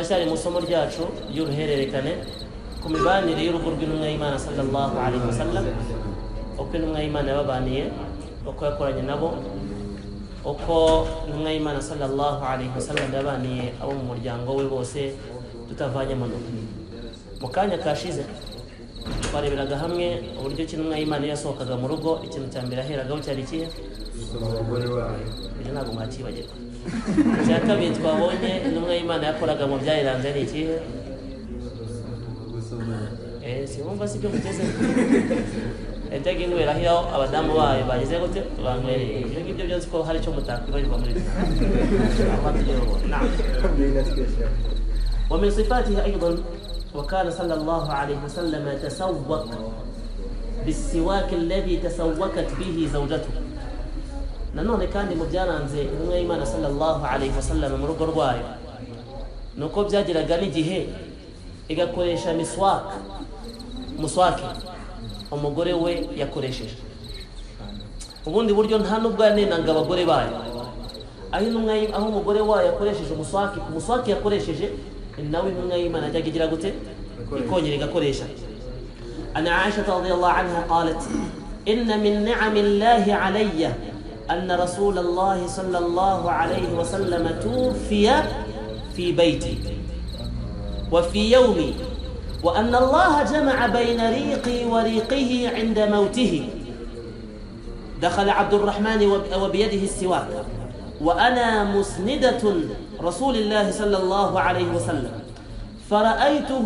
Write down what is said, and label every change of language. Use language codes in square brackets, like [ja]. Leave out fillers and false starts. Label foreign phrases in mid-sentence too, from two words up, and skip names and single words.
[rw] turacyari mu somo ryacu y'uruhererekane ku mibanire y'urugo rw'intumwa y'Imana [ar] صلى الله عليه وسلم, [rw] uko intumwa y'Imana yababaniye, uko yakoranye nabo, uko intumwa y'Imana [ar] صلى الله عليه وسلم [rw] yabaniye abo mu muryango we bose tutavanye mu mu kanya kashize twareberaga hamwe uburyo intumwa y'Imana yasohokaga mu rugo. Ikintu cya mbere aheragaho cyari ikihe? Ibyo ntabwo mwakibagirwa. Icya kabiri twabonye intumwa y'Imana yakoraga mu byayiranze ni ikihe? Simumva si byo muteze yajyaga inywera aho abadamu bayo bageze gute banywereye. Ibyo ngibyo byose ko hari icyo mutakwibarirwa muri byo. [ar] ومن صفاته أيضا وكان صلى الله عليه وسلم تسوق بالسواك الذي تسوكت به زوجته. [rw] nanone kandi mu byaranze intumwa y'Imana [ar] صلى الله عليه وسلم [rw] mu rugo rwayo nuko byagiraga n'igihe igakoresha muswaki umugore we yakoresheje. Ubundi buryo nta nubwo yanenanga abagore bayo, aho umugore wayo yakoresheje umuswaki yakoresheje nawe intumwa y'Imana ajyaga igira gute ikongera igakoresha. [ar] عن عائشة رضي الله عنها قالت إن من نعم الله علي أن رسول الله صلى الله عليه وسلم توفي في بيتي وفي يومي وأن الله جمع بين ريقي وريقه عند موته. دخل عبد الرحمن وبيده السواك وأنا مسندة رسول الله صلى الله عليه وسلم فرأيته